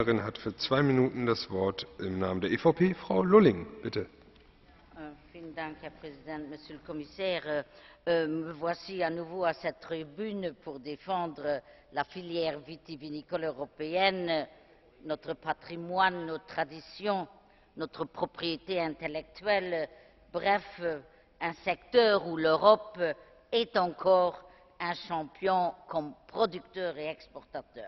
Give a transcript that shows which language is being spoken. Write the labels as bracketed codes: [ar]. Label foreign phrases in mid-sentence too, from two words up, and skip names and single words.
[de] Berichterstatterin hat für 2 Minuten das Wort im Namen der EVP, Frau Lulling, bitte. Vielen Dank, Herr Präsident, [fr] Monsieur le Commissaire. Me voici à nouveau à cette tribune pour défendre la filière vitivinicole européenne, notre patrimoine, nos traditions, notre propriété intellectuelle, bref, un secteur où l'Europe est encore un champion comme producteur et exportateur.